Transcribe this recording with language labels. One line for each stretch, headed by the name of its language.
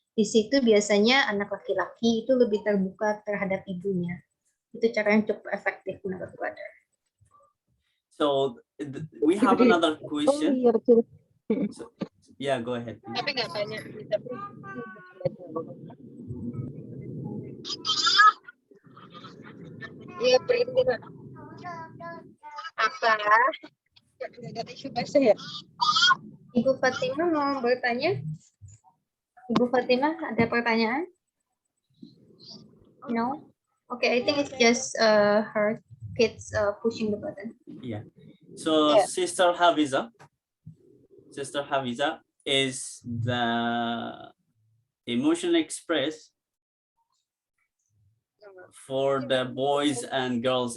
Indonesian: Di situ biasanya anak laki-laki itu lebih terbuka terhadap ibunya. Itu cara yang cukup efektif menurut brother.
English: So we have another question. So, yeah, go ahead.
Indonesian: Tapi nggak banyak. Iya, perintah. Apa? Nggak ada isu bahasa ya? Ibu Fatimah mau bertanya? Ibu Fatimah ada pertanyaan?
English: No? Okay, I think it's just her kids pushing the button. Yeah. So yeah. Sister Hafiza is the emotional express for the boys and girls.